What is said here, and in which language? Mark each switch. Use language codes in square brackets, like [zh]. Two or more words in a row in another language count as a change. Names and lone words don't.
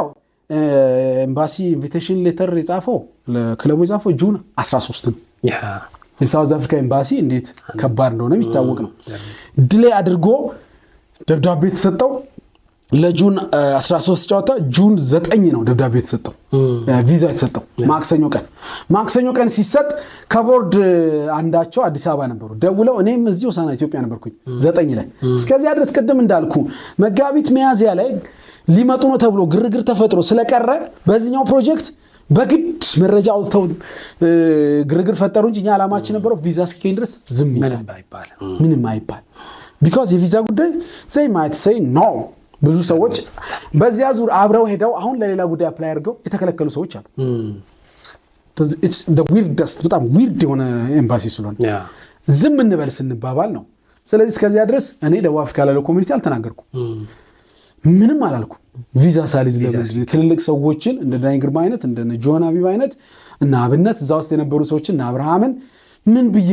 [en] embassy invitation letter [am] የጻፈው ለክለቡ የጻፈው ጁን 13 ነው የሳውዝ አፍሪካ ኤምባሲ እንዴት ከባድ እንደሆነ የሚታወቅ ነው ዲሌይ አድርጎ ደብዳቤ ተሰጠው ለጁን 13 ጨዋታ ጁን 9 ነው ደብዳቤ ተሰጠው ቪዛ ተሰጠው ማክሰኞ ቀን ሲሰጥ ከቦርድ አንዳቸው አዲስ አበባ ነበሩ ደውለው እኔም እዚሁ ሳና ኢትዮጵያ ነበርኩኝ 9 ላይ እስከዚያ ድረስ ቀደም እንዳልኩ መጋቢት ሚያዝያ ላይ ሊመጡ ነው ተብሎ ግርግር ተፈጥሮ ስለቀረ በዚህኛው ፕሮጀክት በግድ መረጃ አውጥተው ግርግር ፈጠሩ እንጂ እኛ አላማችን ነበረው ቪዛ እስኪገኝ ድረስ ዝም ምንም አይባል because የቪዛ ጉዳይ [en] they might say no [am] ብዙ ሰዎች በዚያ ዙር አብረው ሄደው አሁን ለሌላ ጉዳይ አፕላይ አድርገው የተከለከሉ ሰዎች አሉ [en] it's the weirdest [am] በጣም weird የሆነ ኤምባሲ ስለሆነ ዝም እንበል ስንባባል ነው ስለዚህ እስከዚያ ድረስ እኔ ደቡብ አፍሪካ ላለው ኮሚኒቲ አልተናገርኩም ምንም አላልኩም ቪዛ ሳሊዝ ለምን ክልልቅ ሰዎችን እንደ ዳኝ ግርማ አይነት እንደ ጆን አቢብ አይነት እና አብነት እዛው ውስጥ የነበሩ ሰዎችን እና አብርሃምን ምን ብዬ